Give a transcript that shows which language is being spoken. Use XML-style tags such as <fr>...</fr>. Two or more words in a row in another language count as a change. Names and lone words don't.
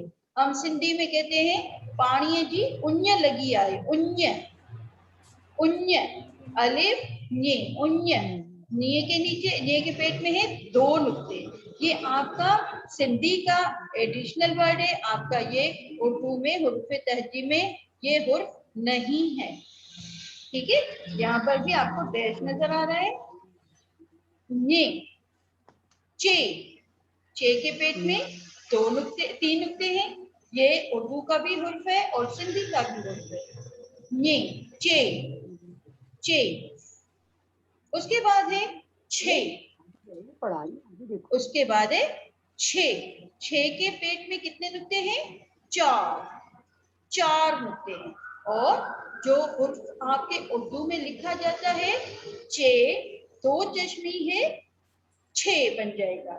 <ur>ہم سندھی میں کہتے ہیں</ur> <sd>پاڻي جي اُڃ لڳي آهي,</sd> <ur>اُنیہ، اُنیہ، الف نیے، اُنیہ. نیے کے نیچے، نیے کے پیٹ میں ہے 2 نقطے. یہ آپ کا سندھی کا</ur> <en>additional word</en> <ur>ہے، آپ کا یہ اردو میں حروف تہجی میں یہ حرف نہیں ہے. ٹھیک ہے، یہاں پر بھی آپ کو ڈیش نظر آ رہا ہے. نیے، چے، چے کے پیٹ میں 2 نقطے، 3 نقطے ہیں. یہ اردو کا بھی حرف ہے اور سندھی کا بھی حرف ہے. نیے، چے، چے۔ اس کے بعد ہے چھے. اس کے بعد ہے چھے. چھے کے پیٹ میں کتنے نقطے ہیں، 4. 4 نقطے ہیں. اور جو آپ کے اردو میں لکھا جاتا ہے چے، 2 چشمی ہے 6 بن جائے گا.</ur>